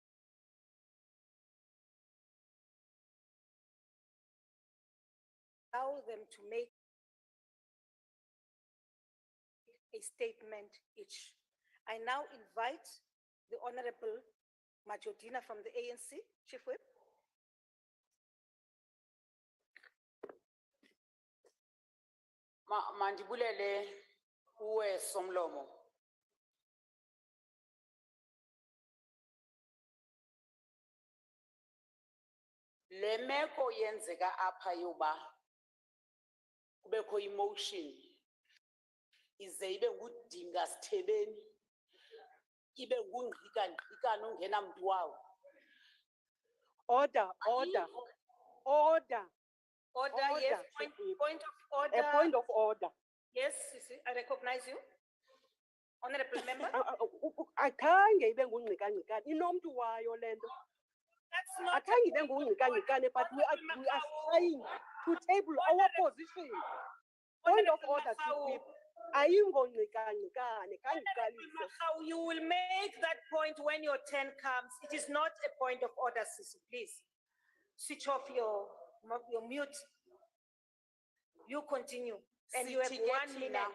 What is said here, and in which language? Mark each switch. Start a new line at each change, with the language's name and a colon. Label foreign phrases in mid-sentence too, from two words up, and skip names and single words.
English: Allow them to make a statement each. I now invite the Honorable Majodina from the ANC, Chief Whip.
Xhosa: Mandibulele uwe somlomo. Le meko yenzeka apha yoba kubekho emotion ize ibe ngudinga sithebeni ibe ngungqika ngqika nongena mntu wawo.
English: Order, order. order. Order, yes, Order, point, Chief Whip. point of A order. point of order. Yes, I recognize you. Honorable member.
Xhosa: Akhange ibe ngungqikangqikane. Inomntu wayo le nto.
English: That's not.
Xhosa: Akhange ibe ngungqikangqikane,
English: but we are trying to table our position. Point of order, Chief Whip.
Xhosa: Ayingongqikangqikane, khange uqalise.
English: You will make that point when your turn comes. It is not a point of order, Sisi, please. Switch off your mute. You continue. And you have 1 minute.